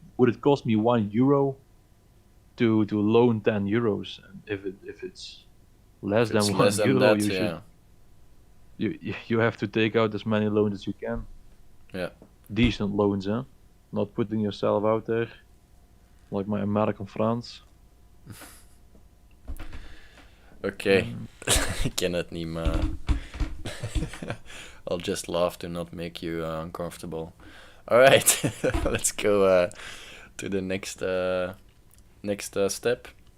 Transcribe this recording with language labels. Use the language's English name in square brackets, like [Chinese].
[English] Would it cost me €1 to loan 10 euros? And if it's less than €1, you should you have to take out as many loans as you can. Yeah. Decent loans, huh? Not putting yourself out there like my American friends. Okay, [Dutch] ik ken het niet, maar [English] I'll just laugh to not make you uncomfortable. Alright, let's go to the next step.